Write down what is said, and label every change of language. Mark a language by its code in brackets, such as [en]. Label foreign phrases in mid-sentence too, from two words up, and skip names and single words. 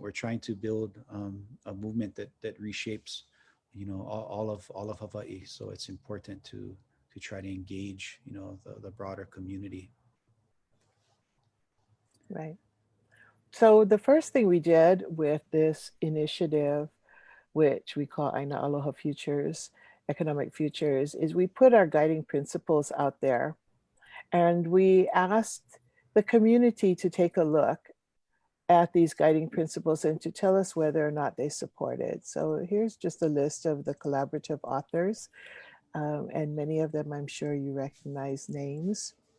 [en] We're trying to build a movement that reshapes, all of Hawaii. So it's important to try to engage, the broader community. Right. So the first thing we did with this initiative, which we call ʻāina Aloha Futures, Economic Futures, is we put our guiding principles out there, and we asked the community to take a look at these guiding principles and to tell us whether or not they support it. So here's just a list of the collaborative authors, and many of them I'm sure you recognize names.